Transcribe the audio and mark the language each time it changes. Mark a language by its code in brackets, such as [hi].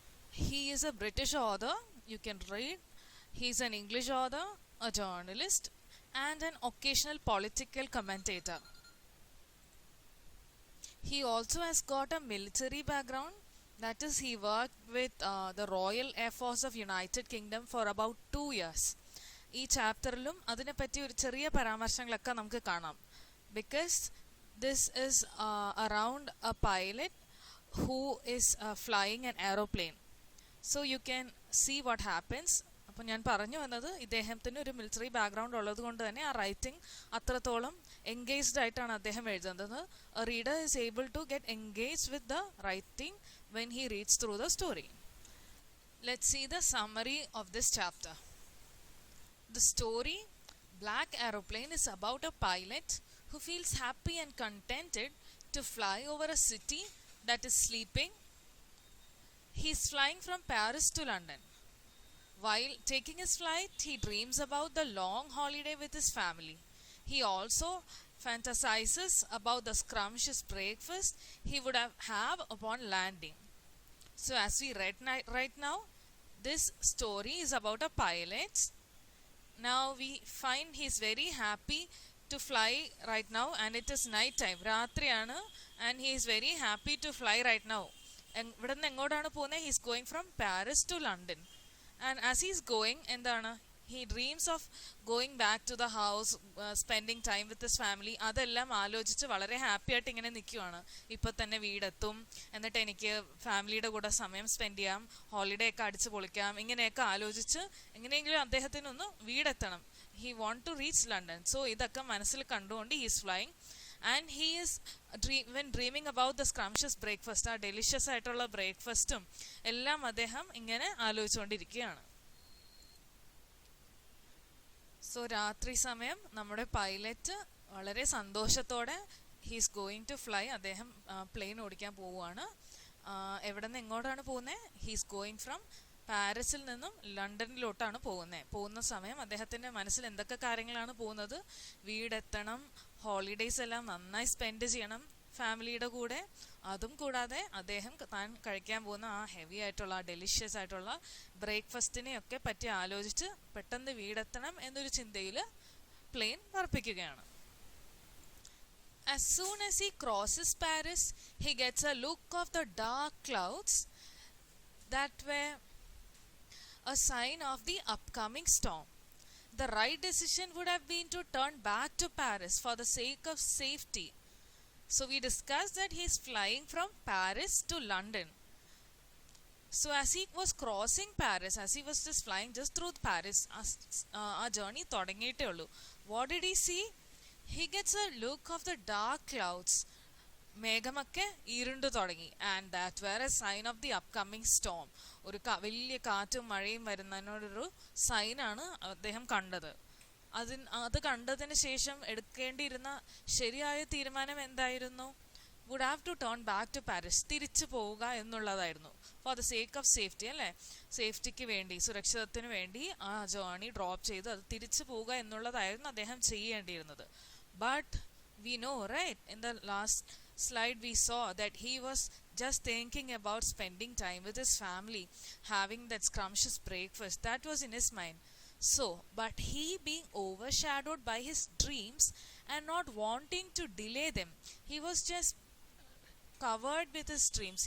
[en] He is a British author, you can read. He is an English author, a journalist, and an occasional political commentator. He also has got a military background. That is, he worked with the Royal Air Force of United Kingdom for about 2 years. [ml] ഈ ചാപ്റ്ററിലും അതിനെപ്പറ്റി ഒരു ചെറിയ പരാമർശങ്ങളൊക്കെ നമുക്ക് കാണാം. [en] Because this is around a pilot who is flying an aeroplane. So you can see what happens. [ml] അപ്പോൾ ഞാൻ പറഞ്ഞു വന്നത് ഇദ്ദേഹത്തിന് ഒരു മിലിറ്ററി ബാക്ക്ഗ്രൗണ്ട് ഉള്ളത് കൊണ്ട് തന്നെ ആ റൈറ്റിംഗ് അത്രത്തോളം എൻഗേജ്ഡ് ആയിട്ടാണ് അദ്ദേഹം എഴുതുന്നത്. [en] A reader is able to get engaged with the writing when he reads through the story. Let's see the summary of this chapter. The story Black Aeroplane is about a pilot who feels happy and contented to fly over a city that is sleeping. He is flying from Paris to London. While taking his flight, he dreams about the long holiday with his family. He also fantasizes about the scrumptious breakfast he would have upon landing. So as we read right now, this story is about a pilot. Now we find he is very happy to fly right now, and it is night time. [ml] Ratriyanu, [en] and he is very happy to fly right now. [ml] ഇവിടുന്ന് എങ്ങോട്ടാണ് പോകുന്നത്? [en] He is going from Paris to London. And as he is going, [ml] എന്താണ്, [en] he dreams of going back to the house, spending time with his family. [ml] അതെല്ലാം ആലോചിച്ച് വളരെ happy ആയിട്ട് ഇങ്ങനെ നിൽക്കുവാണ്. ഇപ്പോൾ തന്നെ വീടെത്തും, എന്നിട്ട് എനിക്ക് ഫാമിലിയുടെ കൂടെ സമയം സ്പെൻഡ് ചെയ്യാം, ഹോളിഡേ ഒക്കെ അടിച്ച് പൊളിക്കാം, ഇങ്ങനെയൊക്കെ ആലോചിച്ച് എങ്ങനെയെങ്കിലും അദ്ദേഹത്തിനൊന്ന് വീടെത്തണം. [en] He want to reach London. So [ml] ഇതൊക്കെ മനസ്സിൽ കണ്ടുകൊണ്ട് [en] he is flying. And he is when dreaming about the scrumptious breakfast, [ml] ആ ഡെലിഷ്യസ് ആയിട്ടുള്ള ബ്രേക്ക്ഫാസ്റ്റും എല്ലാം അദ്ദേഹം ഇങ്ങനെ ആലോചിച്ചുകൊണ്ടിരിക്കുകയാണ്. സോ രാത്രി സമയം നമ്മുടെ പൈലറ്റ് വളരെ സന്തോഷത്തോടെ [en] he's going to fly, [ml] അദ്ദേഹം പ്ലെയിൻ ഓടിക്കാൻ പോവുകയാണ്. എവിടെ നിന്ന് എങ്ങോട്ടാണ് പോകുന്നത്? [en] he's going from [ml] പാരീസിൽ നിന്നും ലണ്ടനിലോട്ടാണ് പോകുന്നത്. പോകുന്ന സമയം അദ്ദേഹത്തിൻ്റെ മനസ്സിൽ എന്തൊക്കെ കാര്യങ്ങളാണ് പോകുന്നത്? വീടെത്തണം, ഹോളിഡേയ്സ് എല്ലാം നന്നായി സ്പെൻഡ് ചെയ്യണം ഫാമിലിയുടെ കൂടെ. അതും കൂടാതെ അദ്ദേഹം താൻ കഴിക്കാൻ പോകുന്ന ആ ഹെവി ആയിട്ടുള്ള ആ ഡെലിഷ്യസ് ആയിട്ടുള്ള ബ്രേക്ക്ഫാസ്റ്റിനെയൊക്കെ പറ്റി ആലോചിച്ച് പെട്ടെന്ന് വീടെത്തണം എന്നൊരു ചിന്തയിൽ plain പറപ്പിക്കുകയാണ്. [en] As soon as he crosses Paris, he gets a look of the dark clouds that were a sign of the upcoming storm. The right decision would have been to turn back to Paris for the sake of safety. So we discussed that he is flying from Paris to London. So as he was crossing Paris, as he was just flying just through Paris, our journey [ml] തുടങ്ങിയിട്ടേ ഉള്ളൂ. [en] What did he see? He gets a look of the dark clouds. [ml] മേഘമൊക്കെ ഇരുണ്ടു തുടങ്ങി. [en] And that were a sign of the upcoming storm. [ml] ഒരു വലിയ കാറ്റും മഴയും വരുന്നതിനോടൊരു സൈനാണ് അദ്ദേഹം കണ്ടത്. അത് കണ്ടതിന് ശേഷം എടുക്കേണ്ടിയിരുന്ന ശരിയായ തീരുമാനം എന്തായിരുന്നു? [en] would have to turn back to Paris, [ml] തിരിച്ചു പോവുക എന്നുള്ളതായിരുന്നു. [en] for the sake of safety, [ml] അല്ലേ, സേഫ്റ്റിക്ക് വേണ്ടി, സുരക്ഷിതത്തിന് വേണ്ടി ആ ജേർണി ഡ്രോപ്പ് ചെയ്ത് അത് തിരിച്ചു പോവുക എന്നുള്ളതായിരുന്നു അദ്ദേഹം ചെയ്യേണ്ടിയിരുന്നത്. [en] But we know, right, in the last slide we saw that he was just thinking about spending time with his family, having that scrumptious breakfast. That was in his mind. So but he, being overshadowed by his dreams and not wanting to delay them, he was just covered with his dreams.